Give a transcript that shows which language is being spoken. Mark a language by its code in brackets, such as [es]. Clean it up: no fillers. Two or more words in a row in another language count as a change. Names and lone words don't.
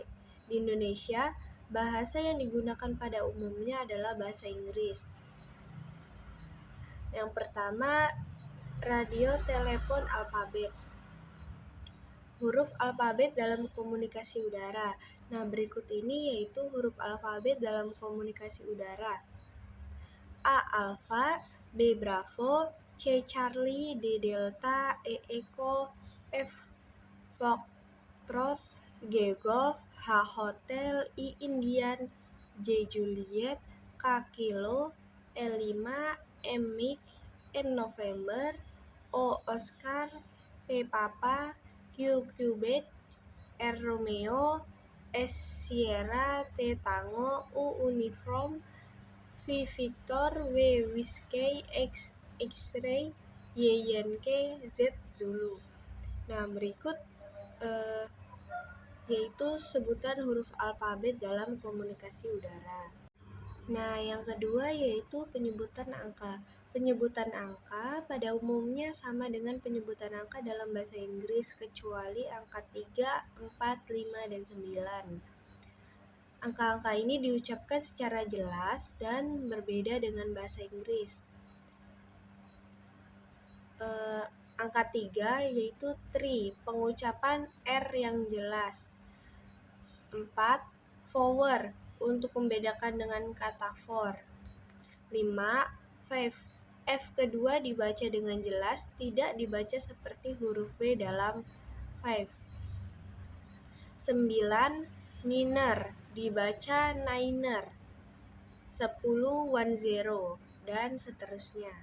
[id] Di Indonesia, bahasa yang digunakan pada umumnya adalah bahasa Inggris. Yang pertama, radio telepon alfabet. Huruf alfabet dalam komunikasi udara. Nah, berikut ini yaitu huruf alfabet dalam komunikasi udara. [en] A. Alfa, B. Bravo, C. Charlie, D. Delta, E. Echo, F. Foxtrot, G. Golf, H. Hotel, I. Indian, J. Juliet, K. Kilo, L. 5, M. Mike, N. November, O. Oscar, P. Papa, Q. Quebec, R. Romeo, S. Sierra, T. Tango, U. Uniform, V. Victor, W. Whiskey, X. X-ray, Y. Yankee, Z. Zulu. [id] Nah, berikut yaitu sebutan huruf alfabet dalam komunikasi udara. Nah, yang kedua yaitu penyebutan angka. Penyebutan angka pada umumnya sama dengan penyebutan angka dalam bahasa Inggris kecuali angka 3, 4, 5, dan 9. Angka-angka ini diucapkan secara jelas dan berbeda dengan bahasa Inggris. Angka 3 yaitu tree, pengucapan R yang jelas. 4. Forward, untuk membedakan dengan kata for. 5. Five, F kedua dibaca dengan jelas, tidak dibaca seperti huruf V dalam five. 9. Niner, dibaca niner. 10. 10, dan seterusnya.